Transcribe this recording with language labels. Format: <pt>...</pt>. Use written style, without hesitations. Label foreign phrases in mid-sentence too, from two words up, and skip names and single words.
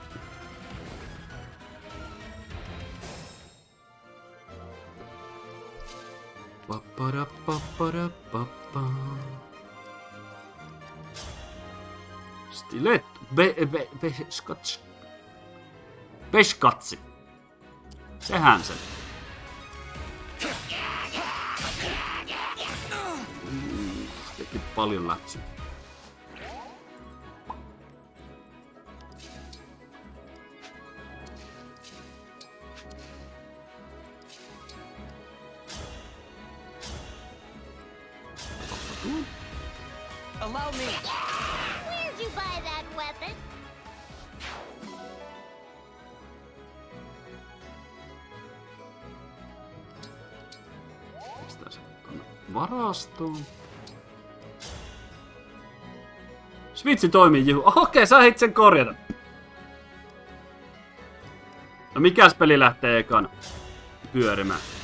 <fi>Stiletto. Beskatsi. Sehän se. Teki paljon lätsyä.</fi> <en>Allow me. Where'd you buy that weapon?</en> <fi>Pistää se tonne varastoon. Switchi toimii juhu. Okei, sä ehdit sen korjata. No mikäs peli lähtee ekana pyörimään?</fi>